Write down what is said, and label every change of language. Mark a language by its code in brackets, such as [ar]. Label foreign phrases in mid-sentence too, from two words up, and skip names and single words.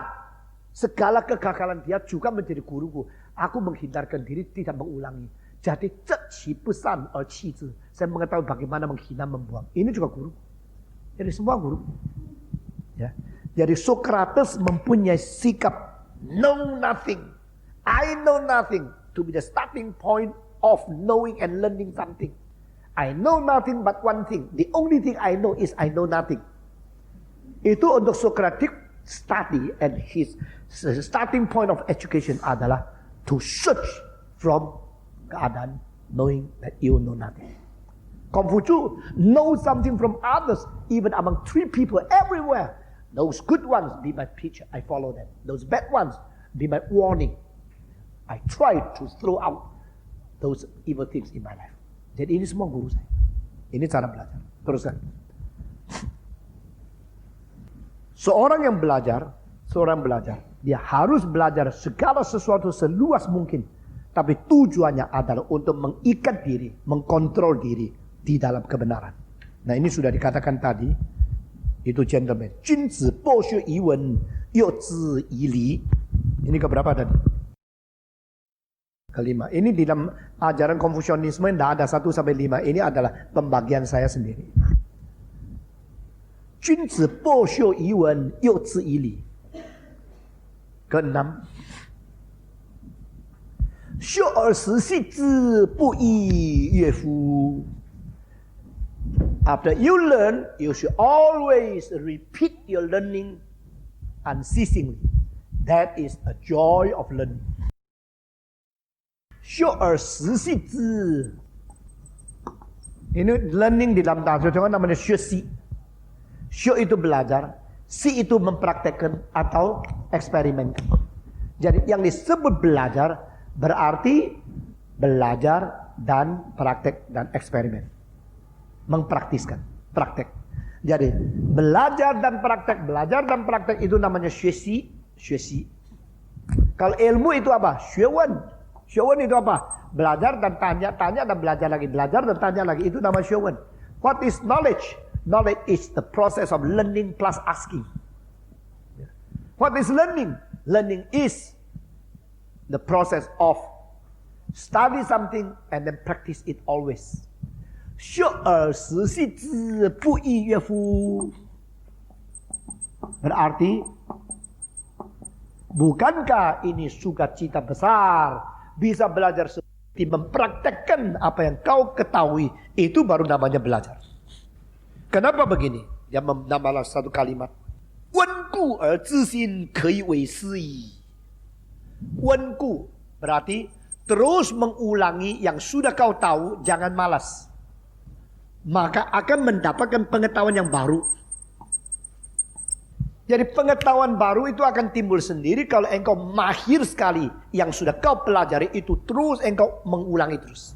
[id] Segala kegagalan dia juga menjadi guruku. Aku menghindarkan diri, tidak mengulangi. Jadi pesan saya mengetahui bagaimana menghina, membuang. Ini juga guru. Jadi semua guru. Ya. Jadi Socrates mempunyai sikap [en] know nothing. I know nothing. To be the starting point of knowing and learning something. I know nothing but one thing. The only thing I know is I know nothing. [id] Itu untuk [en] Socratic study, and his starting point of education adalah to search from keadaan knowing that you know nothing. Confucius know something from others, even among 3 people everywhere. Those good ones be my teacher, I follow them. Those bad ones be my warning. I try to throw out those evil things in my life. [id] Jadi ini semua guru saya. Ini cara belajar. Teruskan. Seorang belajar, dia harus belajar segala sesuatu seluas mungkin. Tapi tujuannya adalah untuk mengikat diri, mengkontrol diri di dalam kebenaran. Nah ini sudah dikatakan tadi. Itu gentleman. [zh] 君子博学于文，约之以礼. [id] Ini keberapa tadi? Kelima. Ini di dalam ajaran Konfusianisme tidak ada 1-5. Ini adalah pembagian saya sendiri. [zh] 君子博学于文，约之以礼. [id] Keenam. [zh] 学而时习之不亦乐乎. [en] After you learn, you should always repeat your learning unceasingly. That is a joy of learning. [zh] 学而时习之. [id] Ini learning di dalam bahasa Jawa namanya 学习. 学 itu belajar, 习 itu mempraktekkan atau eksperimen. Jadi yang disebut belajar berarti belajar dan praktek dan eksperimen. Mempraktiskan, praktek. Jadi belajar dan praktek itu namanya 学习. Kalau ilmu itu apa? [zh] 学问. [id] 学问 itu apa? Belajar dan tanya, tanya dan belajar lagi, belajar dan tanya lagi. Itu nama 学问. [en] What is knowledge? Knowledge is the process of learning plus asking. What is learning? Learning is the process of study something and then practice it always. [zh] 学而时习之，不亦乐乎? [id] Berarti, bukankah ini sukacita besar? Bisa belajar seperti mempraktekkan apa yang kau ketahui. Itu baru namanya belajar. Kenapa begini? Dia menambahlah satu kalimat. [zh] 温故而知新，可以为师矣. [id] 温故 berarti terus mengulangi yang sudah kau tahu, jangan malas. Maka akan mendapatkan pengetahuan yang baru. Jadi pengetahuan baru itu akan timbul sendiri kalau engkau mahir sekali. Yang sudah kau pelajari itu terus engkau mengulangi terus.